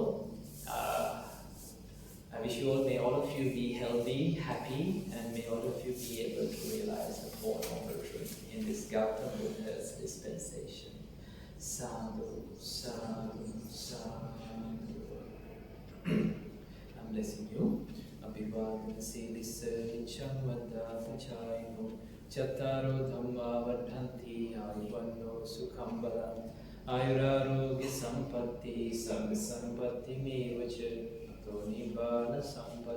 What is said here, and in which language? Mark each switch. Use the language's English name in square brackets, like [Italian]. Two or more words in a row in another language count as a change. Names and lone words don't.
[English] So I wish you all a I wish you all, may all of you be healthy, happy, and may all of you be able to realize the Four Noble Truths in this Gautam Buddha's dispensation. [Pali] Sadhu, sadhu, sadhu. [English] I'm blessing you. [Pali] Abhivadana Siddhissa Nicham Vandata Chayino Chattaro Dhamma Vardhanti Ayuvanno Sukham Balam Ayurarogya Sampatti Sarva Sampatti Mevacha Ato Nibbana